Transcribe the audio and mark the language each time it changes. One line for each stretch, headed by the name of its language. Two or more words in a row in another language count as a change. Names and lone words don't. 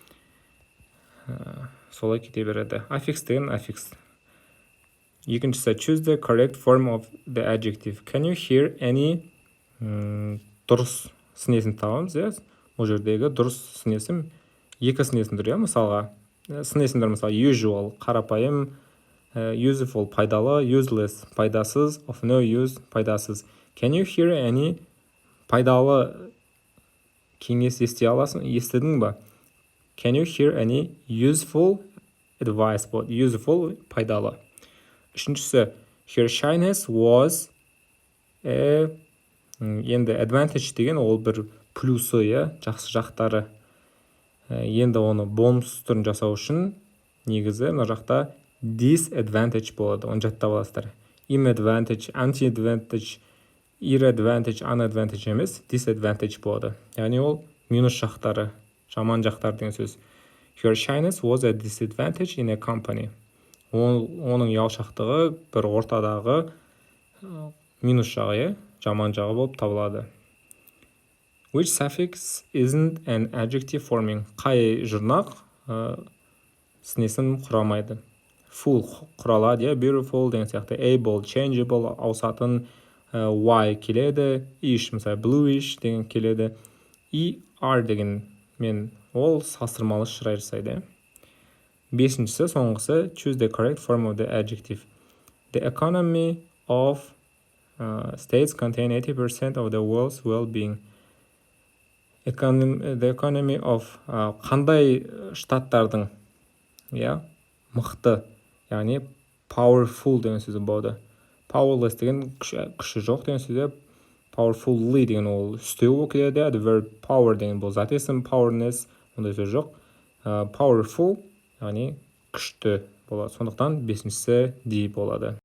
Kazakh: Солай кете береді. Affix деген affix. Екіншісі,
English: choose the correct form of the adjective. Can you hear any
Kazakh: дұрыс сын есім табамыз? Бұл жердегі дұрыс сын есім екі сын есім тұр. Мысалға, сын есімдер мысалы usual, қарапайым, useful, пайдалы,
English: useless, пайдасыз, of no use, пайдасыз. Can you hear any
Kazakh: пайдалы кеңес естідің ба?
English: Can you hear any useful advice?
Kazakh: Useful пайдалы. Үшіншісі,
English: her shyness was
Kazakh: енді advantage деген ол бір плюсы, жақсы жақтары. Енді оны бонус түрін жасау үшін негізі мына жақта disadvantage болады. Оны жаттап аласыздар.
English: Imadvantage, anti-advantage, irradvantage, unadvantage емес, disadvantage болады.
Kazakh: Яғни ол минус жақтары, жаман жақтар деген сөз.
English: Her shyness was a disadvantage in a company.
Kazakh: Оның ұялшақтығы бір ортадағы минус жағы, жаман жағы болып табылады.
English: Which suffix isn't an adjective forming?
Kazakh: Қай жұрнақ сын есім құрамайды? Full құралады, beautiful деген сияқты.
English: Able, changeable,
Kazakh: ауысатын, Y келеді, ish, мысалы bluish деген келеді. ER деген ол салыстырмалы шырай жасайды. Бесіншісі, соңғысы,
English: choose the correct form of the adjective. The economy of states contain 80% of the world's well-being. The economy of
Kazakh: қандай штаттардың мықты, яғни powerful деген сөзі болады. Powerless деген күші жоқ деген сөзі, powerfully деген ол үстеу болып келеді.
English: The verb power
Kazakh: деген бұл зат есім, powerness ондай сөз жоқ. Powerful яғни күшті болады. Сондықтан бесіншісі D болады.